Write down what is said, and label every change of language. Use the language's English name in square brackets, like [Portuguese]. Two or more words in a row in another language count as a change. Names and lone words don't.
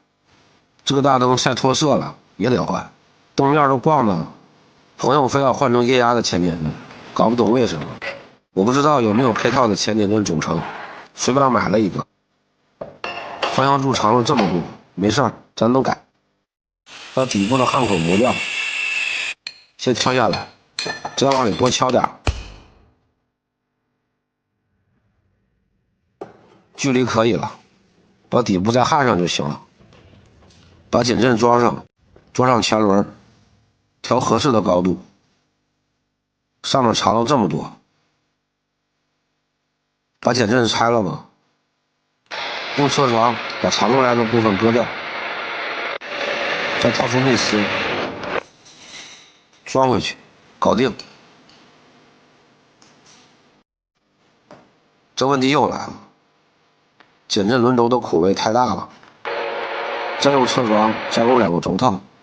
[Chinese] 這個大燈曬脫色了，也得換。燈面都光了，朋友非要換成液壓的前點震，搞不懂為什麼。我不知道有沒有配套的前點震總成，隨便買了一個。方向柱長了這麼多，沒事兒，咱能改。把底部的焊口磨掉，先敲下來，再往裡多敲點，距離可以了，把底部再焊上就行了。把减震裝上，装上前輪，調合適的高度。上面長了這麼多，把減震拆了吧，用車床把長出來的部分割掉，再掏出內絲，裝回去，搞定。這問題又來了，減震輪軸的口位太大了，再用車床加工2個軸套。